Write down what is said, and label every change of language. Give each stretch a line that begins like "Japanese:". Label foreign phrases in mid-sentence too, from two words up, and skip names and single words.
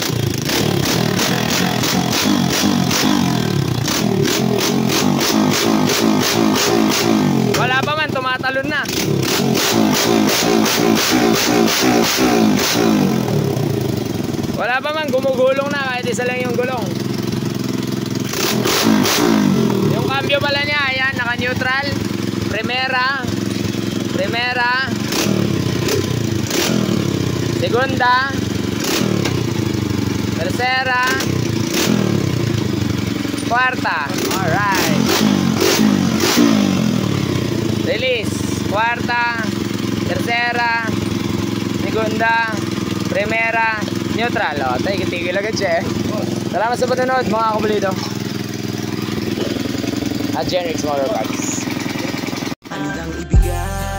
Filipino: Wala pa man, tumatalon na. Wala pa man, gumugulong na kahit isa lang yung gulong. Yung cambio pala niya, ayan, naka-neutral.
Spanish: Primera, segunda, tercera, cuarta.
English: Alright. Release.
Spanish: Cuarta, tercera, segunda, primera, neutral.
Filipino: O, tigil agad siya eh. Salamat sa panonood mga kapulito. At Genrix Motorparts. Handang ibigay